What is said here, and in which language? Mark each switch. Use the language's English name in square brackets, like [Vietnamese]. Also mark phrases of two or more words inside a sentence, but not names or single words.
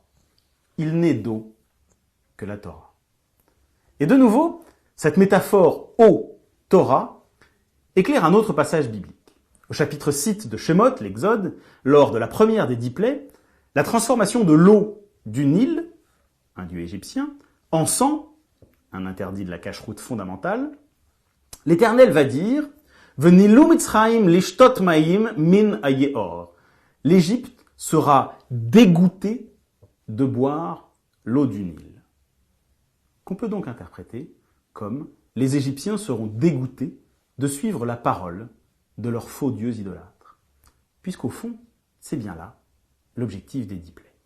[French] Il n'est d'eau que la Torah. Et de nouveau, cette métaphore eau, Torah, éclaire un autre passage biblique. Au chapitre 6 de Shemot, l'Exode, lors de la première des 10 plaies, la transformation de l'eau du Nil, un dieu égyptien, en sang un interdit de la cache-route fondamentale, l'Éternel va dire « [Hebrew] ונלאו מצרים לשתות מים מן היאור [French] » L'Égypte sera dégoûtée de boire l'eau du Nil. Qu'on peut donc interpréter comme les Égyptiens seront dégoûtés de suivre la parole de leurs faux dieux idolâtres. Puisqu'au fond, c'est bien là l'objectif des 10 plaies.